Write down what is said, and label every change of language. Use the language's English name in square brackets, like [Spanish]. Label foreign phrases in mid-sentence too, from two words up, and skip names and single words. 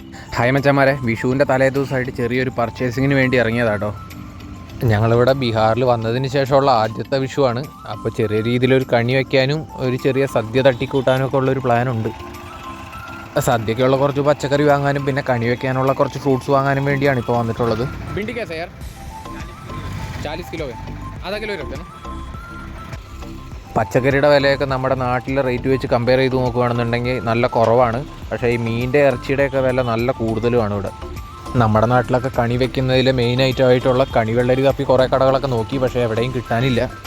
[Malayalam] ഹായ് മച്ചന്മാരെ, വിഷുവിൻ്റെ തലേ ദിവസമായിട്ട് ചെറിയൊരു പർച്ചേസിങ്ങിന് വേണ്ടി ഇറങ്ങിയതാട്ടോ. ഞങ്ങളിവിടെ ബീഹാറിൽ വന്നതിന് ശേഷമുള്ള ആദ്യത്തെ വിഷുവാണ്. അപ്പോൾ ചെറിയ രീതിയിലൊരു കണി വയ്ക്കാനും ഒരു ചെറിയ സദ്യ തട്ടിക്കൂട്ടാനും ഒക്കെ ഉള്ളൊരു പ്ലാനുണ്ട്. സദ്യക്കുള്ള കുറച്ച് പച്ചക്കറി വാങ്ങാനും പിന്നെ കണി വയ്ക്കാനുള്ള കുറച്ച് ഫ്രൂട്ട്സ് വാങ്ങാനും വേണ്ടിയാണ് ഇപ്പോൾ വന്നിട്ടുള്ളത്. [Hindi] ഭിंडी कैसे यार? 40 किलो है, आधा किलो रखते हैं ना. [Malayalam] പച്ചക്കറിയുടെ വിലയൊക്കെ നമ്മുടെ നാട്ടിലെ റേറ്റ് വെച്ച് കമ്പയർ ചെയ്ത് നോക്കുകയാണെന്നുണ്ടെങ്കിൽ നല്ല കുറവാണ്. പക്ഷേ ഈ മീനിൻ്റെ ഇറച്ചിയുടെയൊക്കെ വില നല്ല കൂടുതലുമാണ് ഇവിടെ. നമ്മുടെ നാട്ടിലൊക്കെ കണി വെക്കുന്നതിൽ മെയിൻ ഐറ്റമായിട്ടുള്ള കണി വെള്ളരി കപ്പി കുറേ കടകളൊക്കെ നോക്കി, പക്ഷേ എവിടെയും കിട്ടാനില്ല.